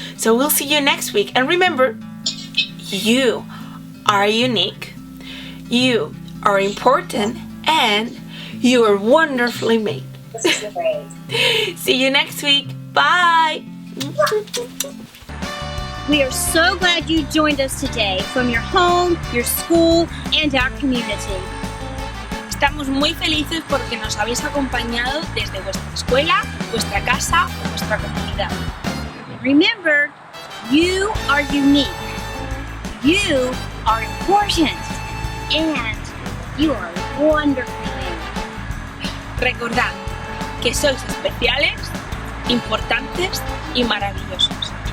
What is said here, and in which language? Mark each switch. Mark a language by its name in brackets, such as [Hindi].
[English] So we'll see you next week. And remember, you are unique, you are important, and you are wonderfully made. See you next week. Bye. We are so glad you joined us today from your home, your school, and our community. [Spanish] Estamos muy felices porque nos habéis acompañado desde vuestra escuela, vuestra casa o vuestra comunidad. [English] Remember, you are unique, you are important, and you are wonderfully made. [Spanish] Recordad, que sois especiales, importantes y maravillosos.